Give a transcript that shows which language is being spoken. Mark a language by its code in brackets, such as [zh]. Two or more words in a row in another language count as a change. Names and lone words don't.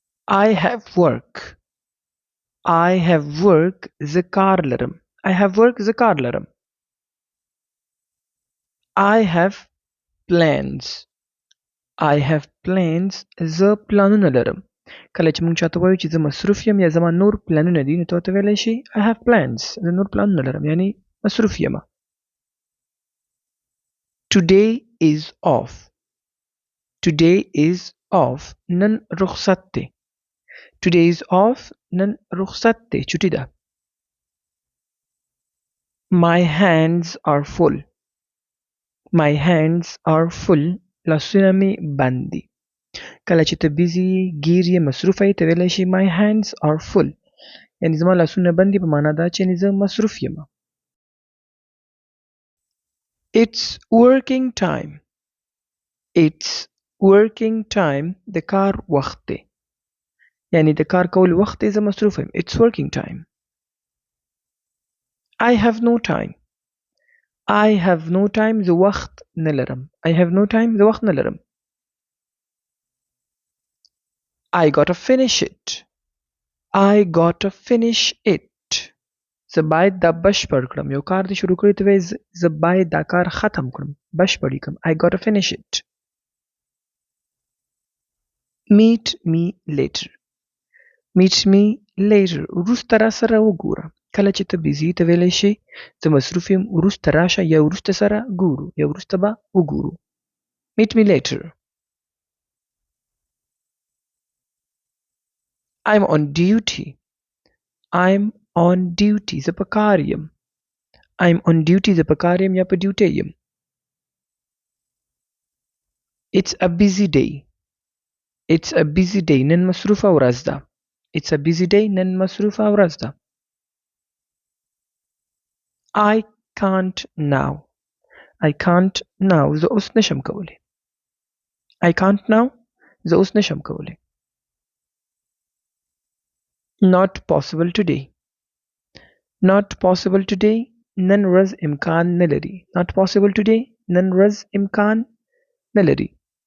[en] I have work. I have work [ps] زه کار لرم. [en] I have work [ps] زه کار لرم. [en] I have plans. I have plans [ps] زه پلانونه لرم. کله چې موږ چاته وایو چې زه مصروف یم یا زما نور پلانونه دي نو ته ورته ویلی شي [en] I have plans [ps] زه نور پلانونه لرم یعنی مصروف یم. [en] Today is off. Today is off. [ps] نن رخصت دی. [en] Today is off. [ps] نن رخصت دی. چټي ده. [en] My hands are full. My hands are full. [ps] لاسونه مې بند دي. کله چې ته بیزي ګیر یې مصروفه یې ته ویلی شي [en] My hands are full. [ps] یعنی زما لاسونه بند دي په معنا دا چې زه مصروف یم. [en] It's working time. It's working time. [ps] د کار وخت دی. یعنی د کار کول وخت دی زه مصروف یم. [en] It's working time. I have no time. I have no time [ps] زه وخت نه لرم. [en] I have no time [ps] زه وخت نه لرم. [en] I gotta finish it. I gotta finish it. [ps] زه باید دا بشپړ کړم. یو کار دې شروع کړی ته وایي زه باید دا کار ختم کړم. بشپړ یې کړم. [en] I gotta finish it. Meet me later. Meet me later. [ps] وروسته را سره وګوره. کله چې ته بیزي ته ویلی شي زه مصروف یم وروسته راشه یا وروسته سره ګورو یا وروسته به وګورو. [en] Meet me later. I'm on duty. I'm on duty. [ps] زه په کار یم. [en] I'm on duty. [ps] زه په کار یم یا په ډیوټي یم. [en] It's a busy day. It's a busy day. [ps] نن مصروفه ورځ ده. [en] It's a busy day. [ps] نن مصروفه ورځ ده. [en] I can't now. I can't now. [ps] زه اوس نشم کولی. [en] I can't now. [ps] زه اوس نشم کولی. [en] Not possible today. Not possible today. [ps] نن ورځ امکان نه لري. [en] Not possible today. [ps] نن ورځ امکان نه لري.